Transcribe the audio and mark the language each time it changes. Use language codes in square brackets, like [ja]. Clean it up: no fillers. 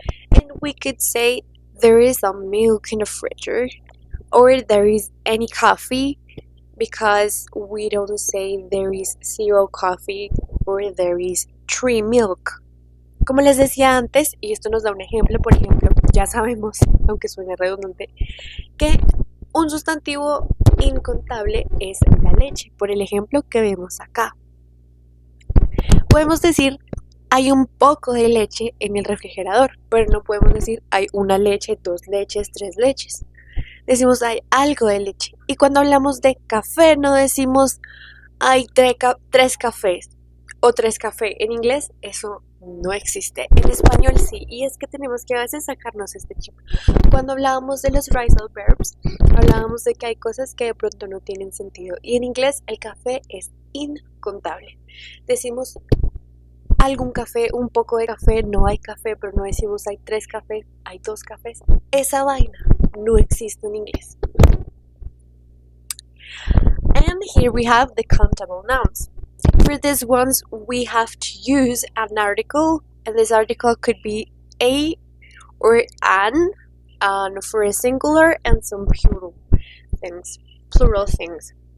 [en] And we could say there is some milk in the fridge, or there is any coffee, because we don't say there is 0 coffee or there is 3 milk. [es] Como les decía antes, y esto nos da un ejemplo, por ejemplo, ya sabemos, aunque suene redundante, que un sustantivo incontable es la leche, por el ejemplo que vemos acá. Podemos decir hay un poco de leche en el refrigerador, pero no podemos decir hay 1 leche, 2 leches, 3 leches. Decimos hay algo de leche. Y cuando hablamos de café no decimos hay 3 cafés o 3 cafés. En inglés eso no existe. En español sí. Y es que tenemos que a veces sacarnos este chip. Cuando hablábamos de los phrasal verbs, hablábamos de que hay cosas que de pronto no tienen sentido. Y en inglés el café es incontable. Decimos algún café, un poco de café, no hay café, pero no decimos hay 3 cafés, hay 2 cafés. Esa vaina no existe en inglés. [en] And here we have the countable nouns. For these ones, we have to use an article, and this article could be a or an for a singular and some plural things.